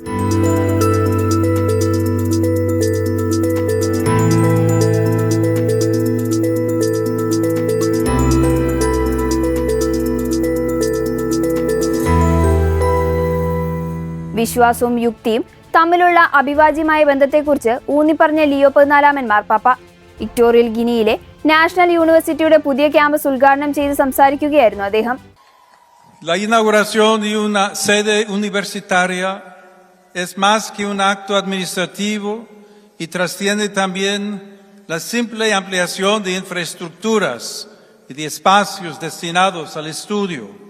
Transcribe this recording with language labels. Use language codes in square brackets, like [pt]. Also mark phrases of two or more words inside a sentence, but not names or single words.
[ml] വിശ്വാസവും യുക്തിയും തമ്മിലുള്ള അഭിവാജ്യമായ ബന്ധത്തെക്കുറിച്ച് ഊന്നിപ്പറഞ്ഞ ലിയോ 14 മാർപ്പാപ്പ ഇക്വറ്റോറിയൽ ഗിനിയിലെ നാഷണൽ യൂണിവേഴ്സിറ്റിയുടെ പുതിയ ക്യാമ്പസ് ഉദ്ഘാടനം ചെയ്ത് സംസാരിക്കുകയായിരുന്നു അദ്ദേഹം. [es] La inauguración de una sede universitaria es más que un acto administrativo y trasciende también la simple ampliación de infraestructuras y de espacios destinados al estudio.